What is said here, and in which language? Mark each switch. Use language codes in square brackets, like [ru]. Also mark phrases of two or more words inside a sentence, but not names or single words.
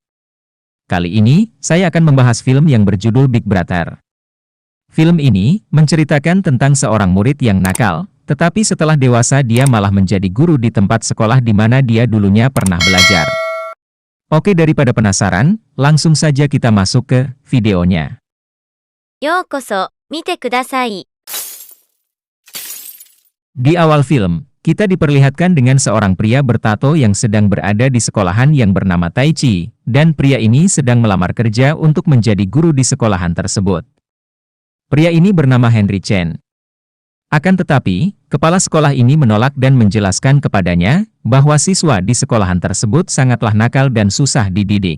[id] Kali ini, saya akan membahas film yang berjudul Big Brother. Film ini menceritakan tentang seorang murid yang nakal, tetapi setelah dewasa dia malah menjadi guru di tempat sekolah di mana dia dulunya pernah belajar. Oke, daripada penasaran, langsung saja kita masuk ke videonya. [ja] ようこそ、見てください。 [id] Di awal film, kita diperlihatkan dengan seorang pria bertato yang sedang berada di sekolahan yang bernama Taichi, dan pria ini sedang melamar kerja untuk menjadi guru di sekolahan tersebut. Pria ini bernama Henry Chen. Akan tetapi, kepala sekolah ini menolak dan menjelaskan kepadanya bahwa siswa di sekolahan tersebut sangatlah nakal dan susah dididik.